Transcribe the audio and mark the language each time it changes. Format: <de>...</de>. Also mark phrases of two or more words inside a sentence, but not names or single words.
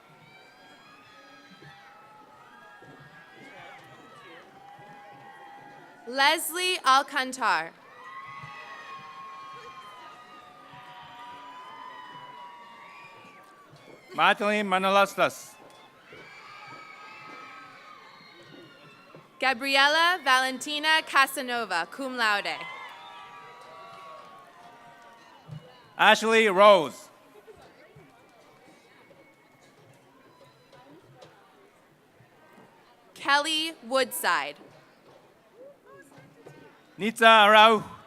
<en>Leslie Alcantar. Madeline Manolastas, Gabriela Valentina Casanova,</en> <la>cum laude.</la> <en>Ashley Rose, Kelly Woodside. Nitza Arau,</en>